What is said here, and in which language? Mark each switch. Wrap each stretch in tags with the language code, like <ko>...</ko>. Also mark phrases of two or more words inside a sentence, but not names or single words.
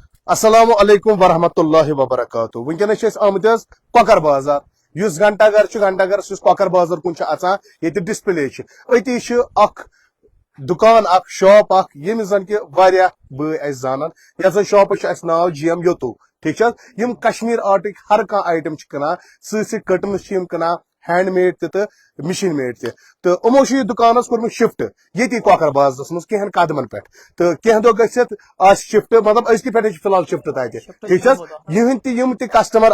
<ar>السلام علیکم ورحمۃ اللہ وبرکاتہ</ar> <ks>ونکس آمت کۄکر بازار اس گھنٹہ گر کۄکر بازار کن اچان یہ ڈسپلے اتی اخ دکان اخ شاپ اخ یم زن کہ واریاہ بٲے اس زانان یتھ زن شاپس اس ناو GM YATU ٹھیک یم کشمیر آرٹک ہر کانٛہہ آیٹم کٕنان سی کٹنس کٕنان</ks> <en>hand made</en> <ks>تہ</ks> <en>machine made</en> <ks>تہ تو یمو یہ دکانس کورمت شفٹ یتی کۄکر بازرس مز کینٛہن قدمن پہ تو کینٛہہ دۄہ گژھِتھ آس شفٹ مطلب أزکہِ پٮ۪ٹھے فی الحال شفٹ تتہِ ٹھیک یِہنٛدۍ یم تہِ کسٹمر</ks>